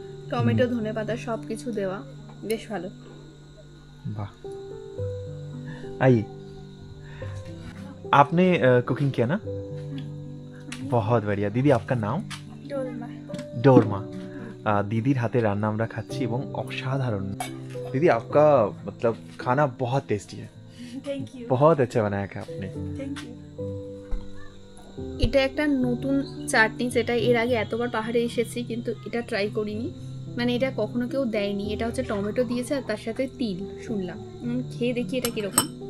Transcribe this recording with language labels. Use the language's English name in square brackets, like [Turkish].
[Bangla] Tomato ধনেপাতা সব কিছু দেওয়া, বেশ ভালো। [Hindi] वाह। आइए, आपने कुकिंग किया ना? बहुत बढ़िया। दीदी आपका नाम? डोरमा। [Bangla] दीदीर हाथे रान्ना আমরা খাচ্ছি এবং অসাধারণ। [Hindi] दीदी आपका मतलब खाना बहुत टेस्टी है। [English] Thank you. [Hindi] बहुत अच्छा बनाया है आपने। [English] Thank you. [Bangla] এটা একটা নতুন চাটনি, যেটা এর আগে এতবার পাহাড়ে এসেছি কিন্তু এটা ট্রাই করিনি, মানে এটা কখনো কেউ দেয়নি। এটা হচ্ছে টমেটো দিয়েছে আর তার সাথে তিল, শুনলাম। খেয়ে দেখি এটা কিরকম।